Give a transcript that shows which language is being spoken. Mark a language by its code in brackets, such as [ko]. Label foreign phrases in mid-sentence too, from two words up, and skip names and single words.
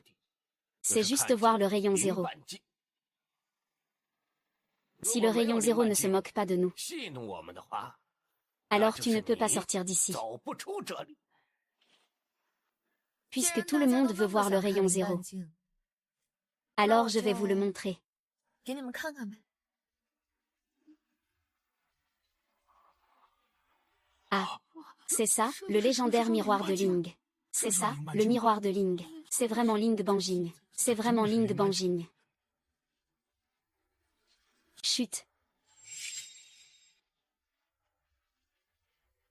[fr] C'est juste voir le rayon 0. Si le rayon 0 ne se moque pas de nous, alors tu ne peux pas sortir d'ici. Puisque tout le monde veut voir le rayon 0. Alors je vais vous le montrer. [zh] 给你们看看呗。 [fr] Ah, c'est ça, le légendaire miroir de Ling. C'est ça, le miroir de Ling. C'est vraiment Ling Banjing. C'est vraiment Ling Banjing. Chut.